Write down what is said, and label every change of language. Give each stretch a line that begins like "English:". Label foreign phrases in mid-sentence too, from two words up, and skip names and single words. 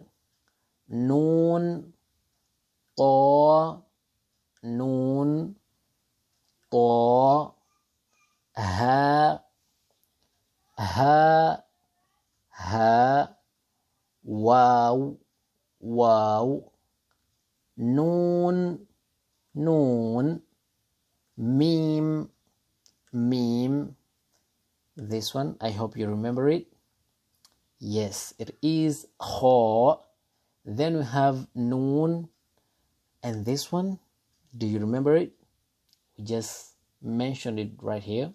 Arabic: Noon, Ta, Noon, Ta. Ha, Ha, Ha. Waw, Waw. Noon, Noon. Mim, Mim.
English: This one, I hope you remember it. Yes, it is kha. Then we have noon. And this one, do you remember it? We just mentioned it right here.